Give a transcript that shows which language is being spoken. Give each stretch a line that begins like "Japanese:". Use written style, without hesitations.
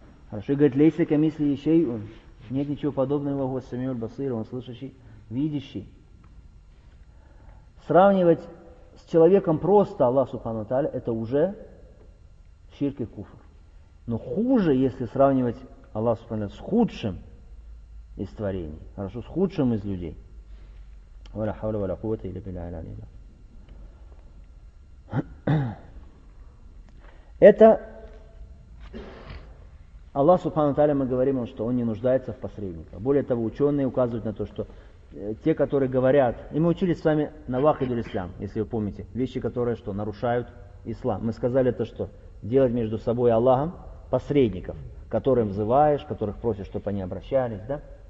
Russian: Хорошо. И говорит,
Arabic: лейса камисли шейун.
Russian: Нет ничего подобного, Ас-Самиуль Басир, он слышащий, видящий. Сравнивать с человеком просто Аллах Субхану ва Тааля, это уже ширк и куфр. Но хуже, если сравнивать Аллах Субхану ва Тааля с худшим из творений. Хорошо, с худшим из людей.
Arabic: ولا حول ولا قوة إلا بالله.
Russian: Это Аллах Субхану Тааля, мы говорим, что он не нуждается в посредниках. Более того, ученые указывают на то, что те, которые говорят, и мы учились с вами на вахидуль ислам, если вы помните, вещи, которые что, нарушают ислам. Мы сказали то, что делать между собой и Аллахом посредников, которым взываешь, которых просишь, чтобы они обращались, да?